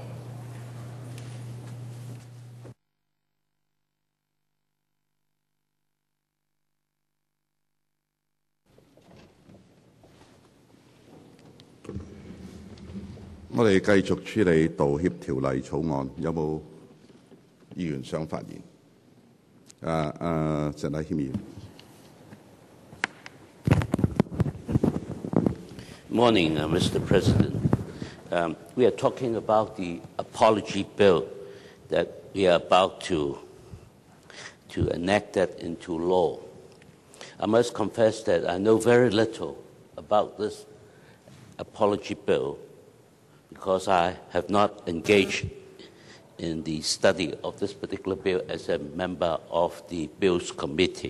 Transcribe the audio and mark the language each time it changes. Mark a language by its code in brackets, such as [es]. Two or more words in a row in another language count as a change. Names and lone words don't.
[yue] 我哋繼續處理道歉條例草案，有冇議員想發言？陳禮謙議員。 [en] Morning, Mr. President. We are talking about the apology bill that we are about to enact that into law. I must confess that I know very little about this apology bill because I have not engaged in the study of this particular bill as a member of the Bills Committee.